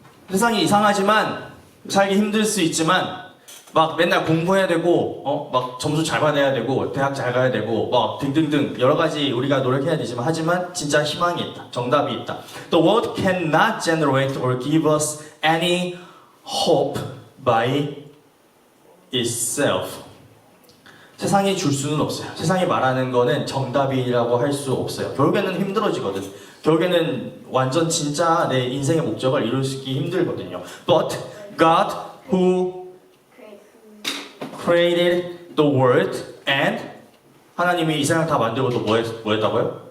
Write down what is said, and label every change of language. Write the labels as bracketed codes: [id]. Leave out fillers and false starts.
[ko] 세상이 이상하지만 살기 힘들 수 있지만 막 맨날 공부해야 되고 막 점수 잘 받아야 되고 대학 잘 가야 되고 막 등등등 여러 가지 우리가 노력해야 되지만 하지만 진짜 희망이 있다. 정답이 있다. [en] The world cannot generate or give us any hope by itself. [ko] 세상이 줄 수는 없어요. 세상이 말하는 거는 정답이라고 할 수 없어요. 결국에는 힘들어지거든. 결국에는 완전 진짜 내 인생의 목적을 이루기 힘들거든요. [en] But God who created the world and [ko] 하나님이 이 세상 다 만들고 또 뭐 했다고요?